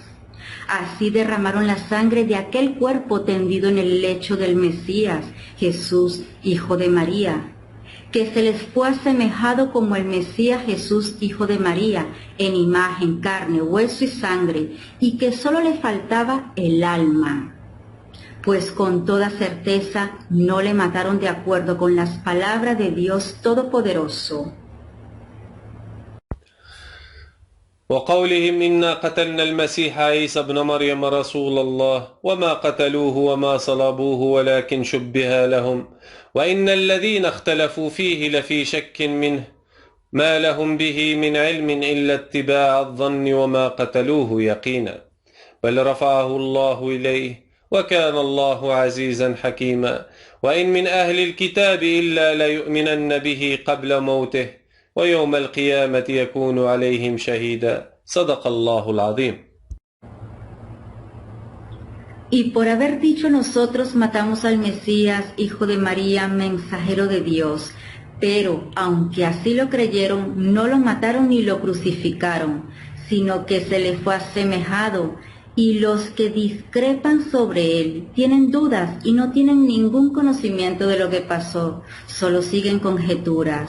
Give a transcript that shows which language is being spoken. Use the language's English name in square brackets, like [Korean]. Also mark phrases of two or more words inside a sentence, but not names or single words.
[Spanish] Así derramaron la sangre de aquel cuerpo tendido en el lecho del Mesías, Jesús, hijo de María, que se les fue asemejado como el Mesías Jesús, hijo de María, en imagen, carne, hueso y sangre, y que solo le faltaba el alma. Pues con toda certeza no le mataron de acuerdo con las palabras de Dios Todopoderoso. [Arabic] وقولهم إنا قتلنا المسيح عيسى ابن مريم رسول الله وما قتلوه وما صلبوه ولكن شبه لهم وإن الذين اختلفوا فيه لفي شك منه ما لهم به من علم إلا اتباع الظن وما قتلوه يقينا بل رفعه الله إليه وكان الله عزيزا حكيما وإن من أهل الكتاب إلا ليؤمنن به قبل موته ويوم القيامة يكون عليهم شهيدا صدق الله العظيم. [Spanish] Y por haber dicho nosotros matamos al Mesías, hijo de María, mensajero de Dios, pero aunque así lo creyeron, no lo mataron ni lo crucificaron, sino que se le fue asemejado, y los que discrepan sobre él tienen dudas y no tienen ningún conocimiento de lo que pasó, solo siguen conjeturas.